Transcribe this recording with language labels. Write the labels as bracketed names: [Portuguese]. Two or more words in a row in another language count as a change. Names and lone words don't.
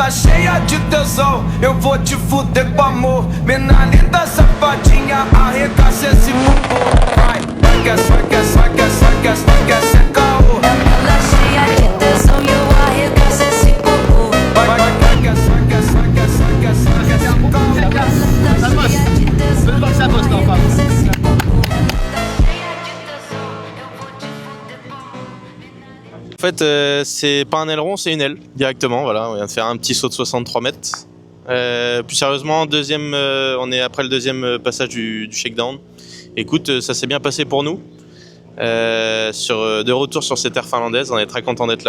[Portuguese] cheia de tesão, eu vou te fuder com amor. Mina linda, safadinha, arregaça esse popô. Vai que essa, vai que essa, vai que essa, vai que essa, vai que essa é caô. Ela cheia de tesão e eu arregaço esse popô. Vai que essa, vai que essa, vai que essa, vai que essa, vai que essa é caô. Ela cheia de tesão e eu arregaço esse popô. [French] En fait, c'est pas un aileron, c'est une aile directement. Voilà, on vient de faire un petit saut de 63 mètres. Plus sérieusement, on est après le deuxième passage du shakedown. Écoute, ça s'est bien passé pour nous. De retour sur cette aire finlandaise, on est très content d'être là.